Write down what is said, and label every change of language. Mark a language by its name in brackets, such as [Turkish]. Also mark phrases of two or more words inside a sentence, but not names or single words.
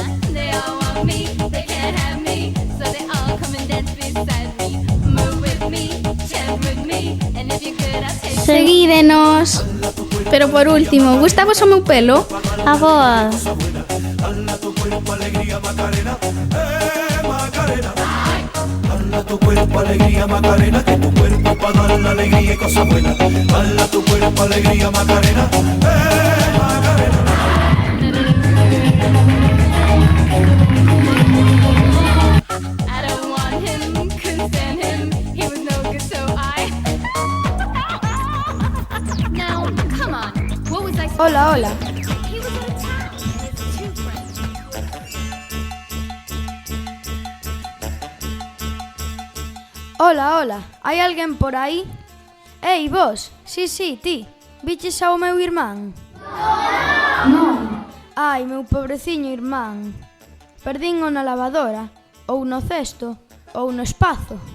[English] They all want me, they can't have me, so they all come and dance beside me. Move with me, chant with me, and if you're good I'll take you. [Galician] Seguídenos. Pero por último, gustavos o meu pelo? Aboa. [Spanish] Dala tu cuerpo alegría Macarena, Macarena. Dala tu cuerpo alegría Macarena, que tu cuerpo pa dar la alegría y cosa buena. Dala tu cuerpo alegría Macarena, Macarena. [English] I don't want him, couldn't stand him, he was no good so I. Now, come on, what was I supposed [Galician] Hola, hola. [English] to do? He was out of town with his two friends. [Galician] Hola, hola, hai alguén por aí? Ei, vos, sí, ti, viches ao meu irmán? Non. Ai, meu pobreciño irmán, perdín o na lavadora, ou no cesto, ou no espazo.